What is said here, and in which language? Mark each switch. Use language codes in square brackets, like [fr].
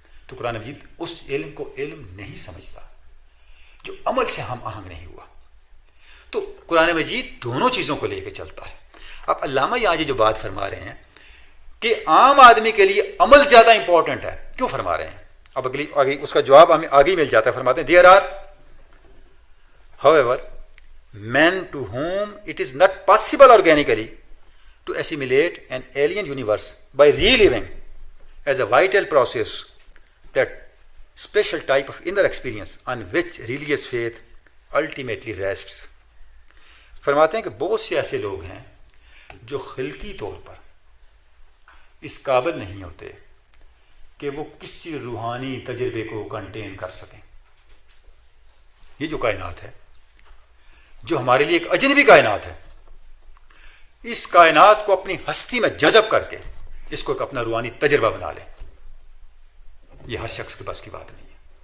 [ur] تو قرآن مجید اس علم کو علم نہیں سمجھتا جو عمل سے ہم آہنگ نہیں ہوا. تو قرآن مجید دونوں چیزوں کو لے کے چلتا ہے. اب علامہ یہاں جو بات فرما رہے ہیں کہ عام آدمی کے لیے عمل زیادہ امپورٹنٹ ہے، کیوں فرما رہے ہیں؟ اب آگے اس کا جواب ہمیں آگے مل جاتا ہے. فرماتے ہیں [en] There are however men to whom it is not possible organically to assimilate an alien universe by reliving as a vital process that special type of inner experience on which religious faith ultimately rests. [ur] فرماتے ہیں کہ بہت سے ایسے لوگ ہیں جو خلقی طور پر اس قابل نہیں ہوتے کہ وہ کسی روحانی تجربے کو کنٹین کر سکیں. یہ جو کائنات ہے، جو ہمارے لیے ایک اجنبی کائنات ہے، اس کائنات کو اپنی ہستی میں جذب کر کے اس کو ایک اپنا روحانی تجربہ بنا لیں، یہ ہر شخص کے بس کی بات نہیں ہے.